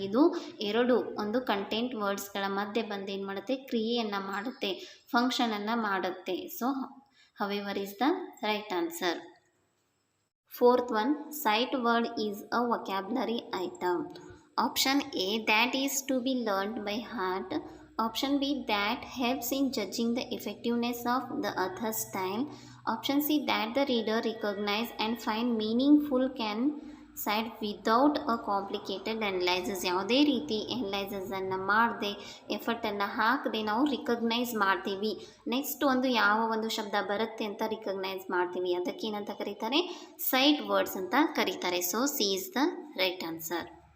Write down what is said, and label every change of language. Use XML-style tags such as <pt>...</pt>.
<kn>ಇದು 2 ಒಂದು ಕಂಟೆಂಟ್ ವರ್ಡ್ಸ್ಗಳ ಮಧ್ಯೆ ಬಂದು ಏನು ಮಾಡುತ್ತೆ? ಕ್ರಿಯೆಯನ್ನು ಮಾಡುತ್ತೆ, ಫಂಕ್ಷನನ್ನು ಮಾಡುತ್ತೆ.</kn> <en>So however is the right answer. Fourth one, sight word is a vocabulary item. Option A, that is to be learned by heart. Option B, that helps in judging the effectiveness of the author's style. Option C, that the reader recognize and find meaningful can cite without a complicated analysis.</en> <kn>ಯಾವುದೇ ರೀತಿ ಅನ್ನು ಮಾಡದೆ, ಎಫರ್ಟನ್ನು ಹಾಕದೆ ನಾವು recognise ಮಾಡ್ತೀವಿ. Next ಒಂದು ಯಾವ ಒಂದು ಶಬ್ದ ಬರುತ್ತೆ ಅಂತ ರಿಕಗ್ನೈಸ್ ಮಾಡ್ತೀವಿ, ಅದಕ್ಕೆ ಏನಂತ ಕರೀತಾರೆ? ಸೈಟ್ ವರ್ಡ್ಸ್ ಅಂತ ಕರೀತಾರೆ.</kn> <en>So C is the right answer.</en>